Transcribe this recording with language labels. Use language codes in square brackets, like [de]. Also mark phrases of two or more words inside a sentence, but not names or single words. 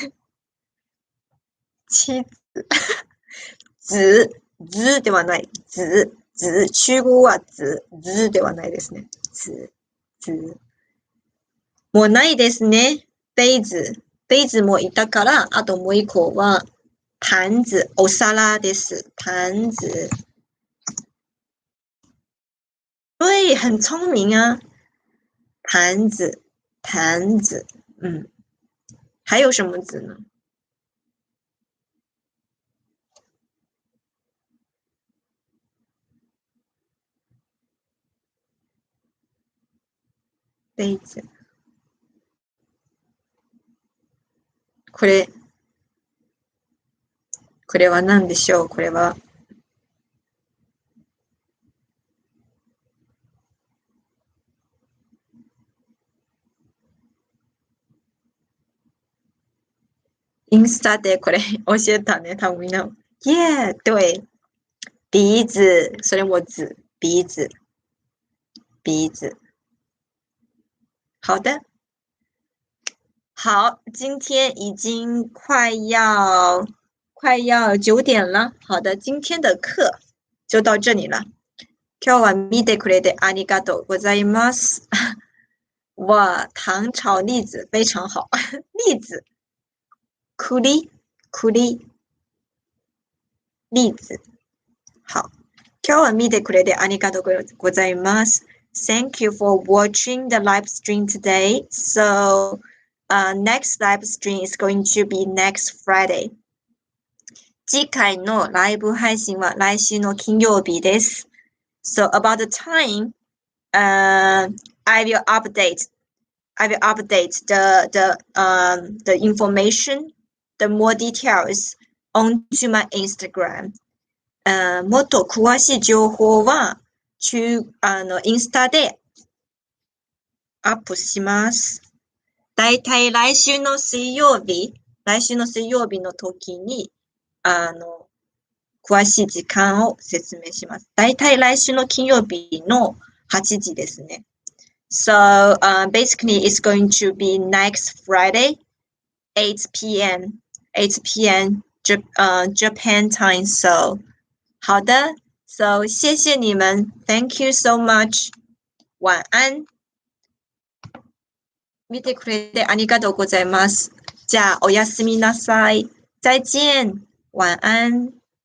[ja] チーズ。図ではない。図。中国は図ではないですね。図。もうないですね。杯子もいたから、あともう一個は、盘子、お皿です。 [zh] 盘子。对，很聪明啊。盘子。还有什么字呢？杯子。 [ja] これは何でしょう？これは。インスタでこれ教えたね、多分みんな。Yeah, 对。鼻子，それも字。鼻子。 [zh] 好的。好，今天已经快要9点了。好的，今天的课就到这里了。 [ja] 今日は見てくれてありがとうございます。 [zh] 哇，糖炒栗子非常好。栗子，栗子。好。 [ja] 今日は見てくれてありがとうございます。 [en] Thank you for watching the live stream today. So, next live stream is going to be next Friday. [ja] 次回のライブ配信は来週の金曜日です。 [en] So, about the time, I will update the information, the more details onto my Instagram. [ja] もっと詳しい情報はインスタでアップします。だいたい来週の水曜日の時に詳しい時間を説明します。だいたい来週の金曜日の8時ですね。 [en] So, basically it's going to be next Friday, 8 p.m. Japan time. So, [zh] 好的 So, 谢谢你们 [en] Thank you so much [ja] 晚安見てくれてありがとうございます。じゃあ、おやすみなさい。 [zh] 再见。晚安。